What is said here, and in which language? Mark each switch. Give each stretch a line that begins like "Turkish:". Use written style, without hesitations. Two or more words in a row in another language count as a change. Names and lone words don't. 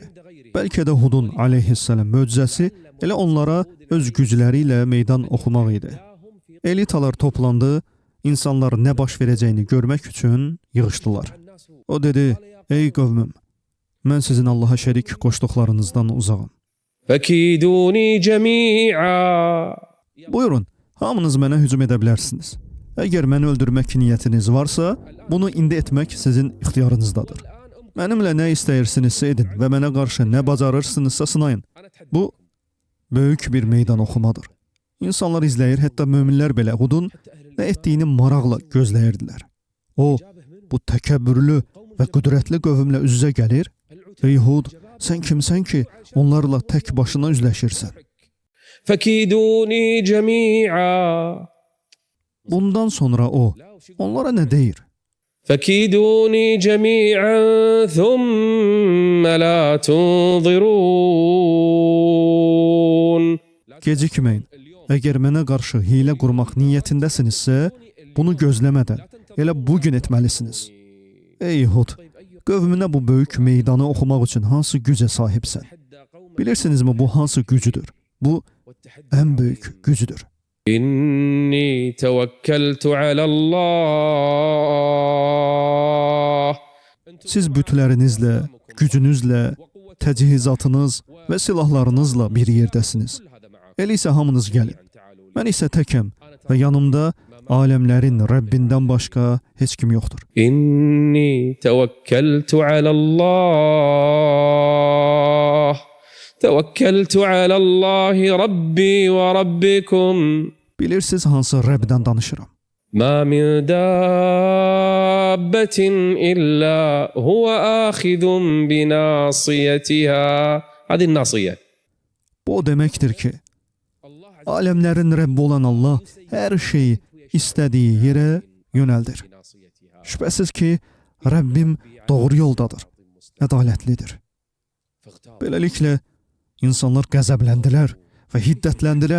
Azerbaijani: Bəlkə də Hudun aleyhisselam möcüzəsi elə onlara öz gücləri ilə meydan oxumaq idi. Elitalar toplandı, insanlar nə baş verəcəyini görmək üçün yığışdılar. O dedi: ey qövmüm, mən sizin Allaha şərik qoşduqlarınızdan uzağam.
Arabic: فكيدوني جميعا.
Azerbaijani: Buyurun, hamınız mənə hücum edə bilərsiniz. Əgər məni öldürmək niyyətiniz varsa, bunu indi etmək sizin ixtiyarınızdadır. Mənimlə nə istəyirsinizsə edin və mənə qarşı nə bacarırsınızsa sınayın. Bu, böyük bir meydan oxumadır. İnsanlar izləyir, hətta möminlər belə Hudun nə etdiyini maraqla gözləyirdilər. O, bu təkəbbürlü və qüdrətli qövmlə üz-üzə gəlir. Ey Hud, sən kimsən ki, onlarla tək başına üzləşirsən?
Arabic: فكيدوني جميعا.
Azerbaijani: Bundan sonra o, onlara nə deyir?
Arabic: فكيدوني جميعا ثم لا تنظرون.
Azerbaijani: Gecikməyin. Əgər mənə qarşı hiylə qurmaq niyyətindəsinizsə, bunu gözləmədən, elə bugün etməlisiniz. Ey Hud, qövmünə bu böyük meydanı oxumaq üçün hansı gücə sahibsən? Bilirsinizmi bu hansı gücüdür? Bu, ən böyük gücüdür.
Arabic: إني توكلت على الله.
Azerbaijani: Siz bütlərinizlə, gücünüzlə, təcihizatınız və silahlarınızla bir yerdəsiniz. Elə isə hamınız gəlin. Mən isə təkəm və yanımda aləmlərin Rəbbindən başqa heç kim yoxdur.
Arabic: إني توكلت على الله. توكلت على الله ربي وربكم.
Azerbaijani: Bilirsiniz hansı Rəbdən danışıram?
Arabic: ما من دابة إلا هو آخذ بناصيتها. هذه الناصية.
Azerbaijani: Bu o deməkdir ki, aləmlərin Rəbbi olan Allah hər şeyi istədiyi yerə yönəldir. Şübhəsiz ki, Rəbbim doğru yoldadır, ədalətlidir. Beləliklə, insanlar qəzəbləndilər və hiddətləndilər.